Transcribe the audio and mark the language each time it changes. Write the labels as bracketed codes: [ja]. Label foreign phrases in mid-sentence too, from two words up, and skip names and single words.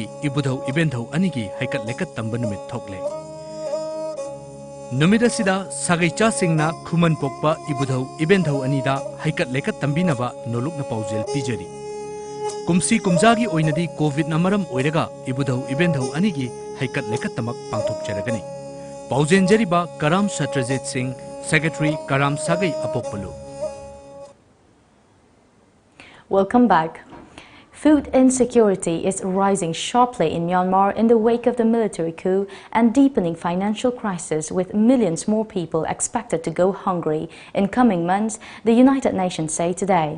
[mni] Ibudho Ibentho Anigi Haikat Lekat Tambanumit Thokle Numit Asida Sagaicha Singna Kuman Pokpa Ibudho Ibentho Anida Haikat Lekat Tambinava Nolokna Pauzel Pijari Kumsi Kumzagi Oinadi COVID Namaram Oiraga Ibudho Ibentho Anigi Haikat Lekat Tamak Pangthok Charagani Pauzen Jariba Karam Satrajit Singh Secretary Karam Sagai Apokpalu. [en] Welcome back. Food insecurity is rising sharply in Myanmar in the wake of the military coup and deepening financial crisis, with millions more people expected to go hungry in coming months, the United Nations say today.